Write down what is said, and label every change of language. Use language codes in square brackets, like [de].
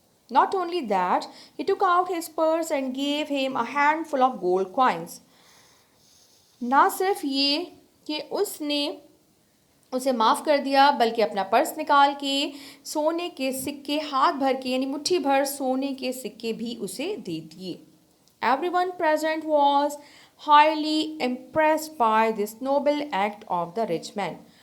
[en] Not only that, he took out his purse and gave him a handful of gold coins. [ur] نہ صرف یہ کہ اس نے اسے معاف کر دیا بلکہ اپنا پرس نکال کے سونے کے سکے ہاتھ بھر کے، یعنی مٹھی بھر سونے کے سکے بھی اسے دے دیے. [en] Everyone present was highly impressed by this noble act of the rich man.